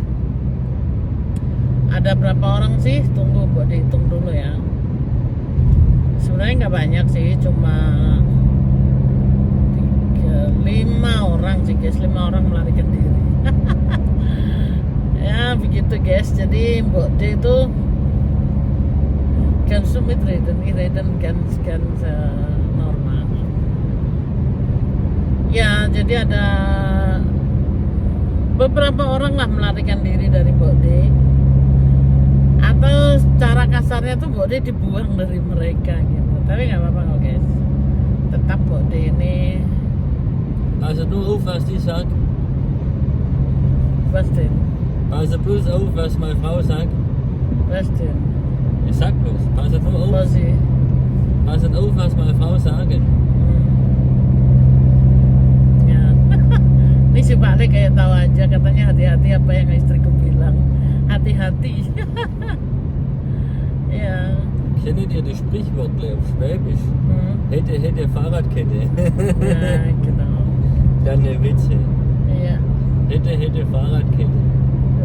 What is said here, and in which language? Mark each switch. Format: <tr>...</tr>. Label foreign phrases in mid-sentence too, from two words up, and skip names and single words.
<id>Ada berapa orang sih? Tunggu Mbok dihitung dulu ya. Sebenarnya nggak banyak sih, cuma 5 orang sih guys, 5 orang melarikan diri. Ya begitu guys. Jadi Mbok De itu</id> <de>ganska reden ganz normal.</de> <id>Ya jadi ada beberapa orang lah melarikan diri dari Mbok De, atau cara kasarnya tuh Mbok De dibuang dari mereka gitu. Tapi nggak apa-apa kok guys, tetap Mbok De ini.</id> <de>Also nur auf, was die sagt. Was denn? Also bloß auf, was meine Frau sagt. Was denn? Ich sag bloß, pass nur auf. Was sih? Pass auf, was meine Frau sagen. Ya.</de> <id>Ini si Pak Le kayak tahu aja, katanya hati-hati apa yang istriku bilang. Hati-hati. Ya.</id> <de>Kennt ihr das Sprichwort auf Schwäbisch? Hätte Fahrradkette. Ya, genau. Kleine Witze.</de> <id>Iya.</id> <de>Hätte Fahrradkette.</de>